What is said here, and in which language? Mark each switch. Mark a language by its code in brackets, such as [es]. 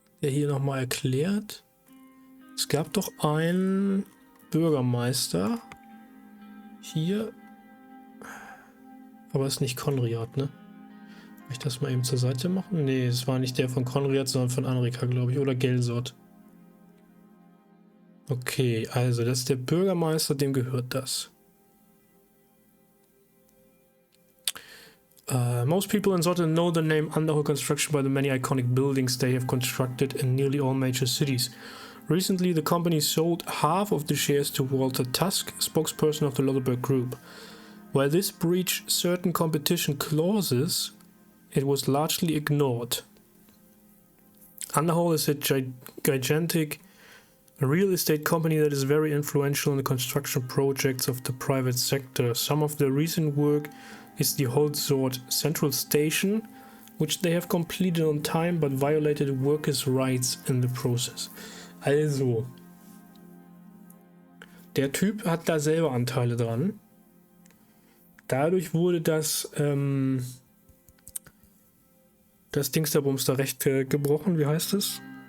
[de] Der hier nochmal erklärt. Es gab doch einen Bürgermeister hier, aber ist nicht Konrad, ne? Kann ich das mal eben zur Seite machen? Nee, es war nicht der von Konrad, sondern von Anrika, glaube ich, oder Gelsort. Okay, also das ist der Bürgermeister, dem gehört das. [en] Most people in Sordland know the name Underhaul Construction by the many iconic buildings they have constructed in nearly all major cities. Recently, the company sold half of the shares to Walter Tusk, spokesperson of the Lotterberg Group. While this breached certain competition clauses, it was largely ignored. Underhaul is a gigantic real estate company that is very influential in the construction projects of the private sector. Some of the recent work is the Holzort Central Station, which they have completed on time but violated workers' rights in the process. [de] Also, der Typ hat da selber Anteile dran. Dadurch wurde das Dingsterbums da recht gebrochen. Wie heißt es?